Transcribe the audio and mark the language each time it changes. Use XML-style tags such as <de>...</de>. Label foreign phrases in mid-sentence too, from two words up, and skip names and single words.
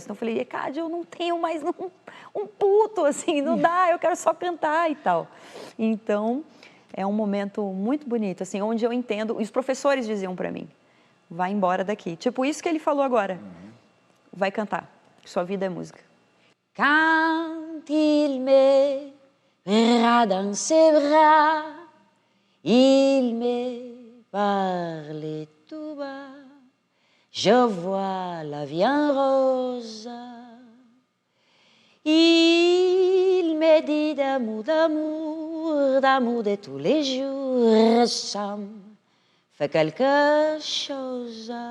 <pt>Então eu falei, ECAD, eu não tenho mais um puto, assim, não dá, eu quero só cantar e tal. Então, é um momento muito bonito, assim, onde eu entendo, e os professores diziam para mim, vai embora daqui. Tipo isso que ele falou agora. Vai cantar, sua vida é música.</pt> <fr>Quand il me verra dans ses bras, il me parle tout bas, je vois la vie en rose. Il me dit d'amour, d'amour, d'amour de tous les jours, ça me fait quelque chose.</fr>